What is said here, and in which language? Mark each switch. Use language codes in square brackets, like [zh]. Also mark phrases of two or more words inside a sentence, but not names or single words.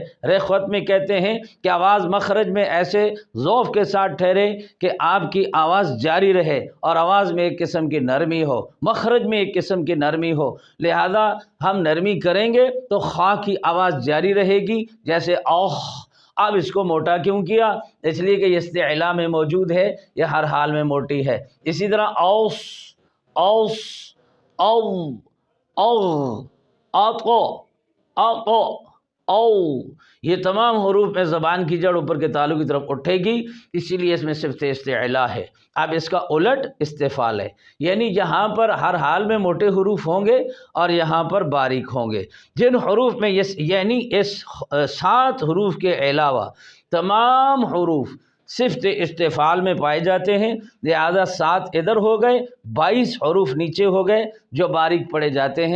[ur] رخوت میں کہتے ہیں کہ آواز مخرج میں ایسے ذوف کے ساتھ ٹھہرے کہ آپ کی آواز جاری رہے، اور آواز میں ایک قسم کی نرمی ہو، مخرج میں ایک قسم کی نرمی ہو، لہذا ہم نرمی کریں گے تو خا کی آواز جاری رہے گی، جیسے اوخ۔ اب اس کو موٹا کیوں کیا؟ اس لیے کہ یہ استعلاء میں موجود ہے، یہ ہر حال میں موٹی ہے۔ اسی طرح اوس اوس او او آقو آقو او، یہ تمام حروف میں زبان کی جڑ اوپر کے تالو کی طرف اٹھے گی، اسی لیے اس میں صفت استعلاء ہے۔ اب اس کا الٹ استفال ہے، یعنی یہاں پر ہر حال میں موٹے حروف ہوں گے اور یہاں پر باریک ہوں گے۔ جن حروف میں یعنی اس 7 حروف کے علاوہ تمام حروف صفت استفعال میں پائے جاتے ہیں، لہذا 7 ادھر ہو گئے، 22 حروف نیچے ہو گئے جو باریک پڑے جاتے ہیں۔